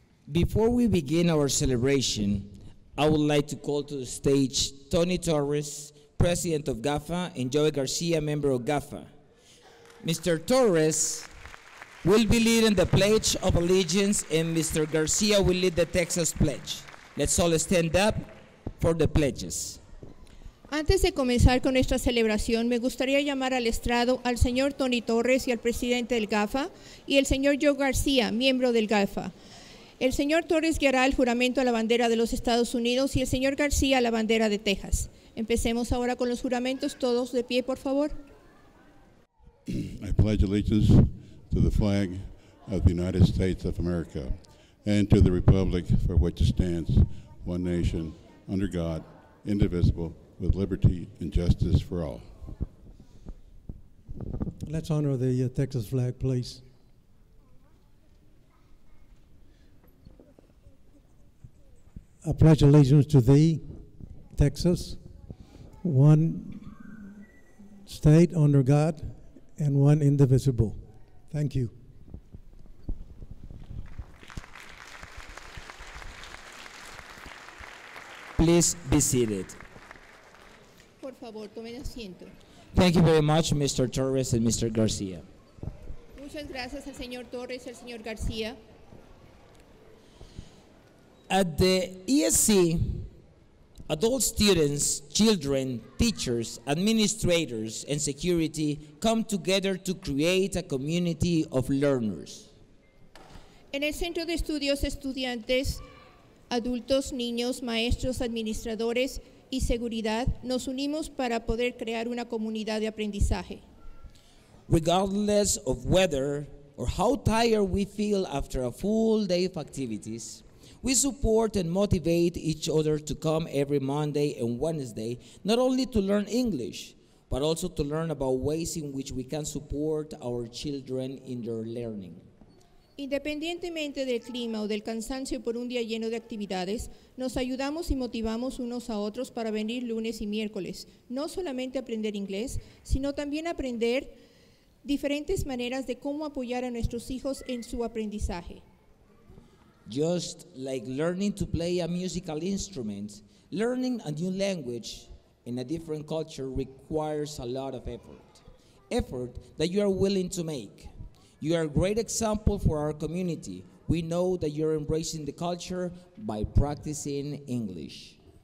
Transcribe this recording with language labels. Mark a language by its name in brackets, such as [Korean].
[English] Before we begin our celebration, I would like to call to the stage Tony Torres, President of GAFA, and Joey Garcia, member of GAFA. Mr. Torres will be leading the Pledge of Allegiance, and Mr. Garcia will lead the Texas Pledge. Let's all stand up for the pledges. [Spanish] Antes de comenzar con esta celebración, me gustaría llamar al estrado al señor Tony Torres y al presidente del GAFA, y el señor Joe García, miembro del GAFA. El señor Torres guiará el juramento a la bandera de los Estados Unidos y el señor García a la bandera de Texas. Empecemos ahora con los juramentos. Todos de pie, por favor. [English] I pledge allegiance to the flag of the United States of America and to the republic for which it stands, one nation, under God, indivisible, with liberty and justice for all. Let's honor the Texas flag, please. I pledge allegiance to thee, Texas, one state under God and one indivisible. Thank you. Please be seated. [Spanish] Por favor, tomen asiento. [English] Thank you very much, Mr. Torres and Mr. Garcia. [Spanish] Muchas gracias al señor Torres y al señor García. [English] At the ESC, adult students, children, teachers, administrators, and security come together to create a community of learners. [Spanish] En el Centro de Estudios, estudiantes, adultos, niños, maestros, administradores y seguridad nos unimos para poder crear una comunidad de aprendizaje. [English] Regardless of whether or how tired we feel after a full day of activities, we support and motivate each other to come every Monday and Wednesday, not only to learn English, but also to learn about ways in which we can support our children in their learning. [Spanish] Independientemente del clima o del cansancio por un día lleno de actividades, nos ayudamos y motivamos unos a otros para venir lunes y miércoles, no solamente aprender inglés, sino también aprender diferentes maneras de cómo apoyar a nuestros hijos en su aprendizaje. [English] Just like learning to play a musical instrument, learning a new language in a different culture requires a lot of effort that you are willing to make. You are a great example for our community. We know that you're embracing the culture by practicing English.